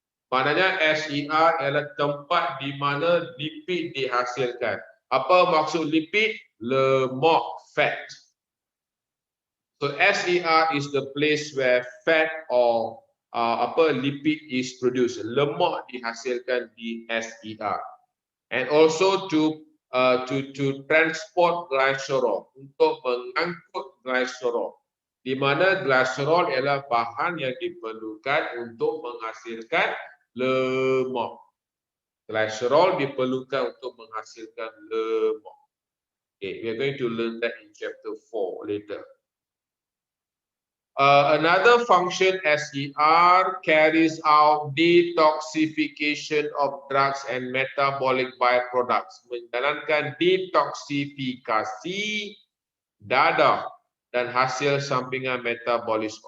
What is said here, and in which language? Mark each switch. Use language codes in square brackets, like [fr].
[ms] Maknanya SER adalah tempat di mana lipid dihasilkan. Apa maksud lipid? Lemak, fat. [en] So SER is the place where fat or lipid is produced. [ms] Lemak dihasilkan di SER. [en] And also to transport glycerol, [ms] untuk mengangkut glycerol, di mana glycerol ialah bahan yang diperlukan untuk menghasilkan lemak. Glycerol diperlukan untuk menghasilkan lemak. [en] Okay, we are going to learn that in chapter 4 later. Another function SER carries out detoxification of drugs and metabolic byproducts, [ms] menjalankan detoksifikasi darah dan hasil sampingan metabolisme.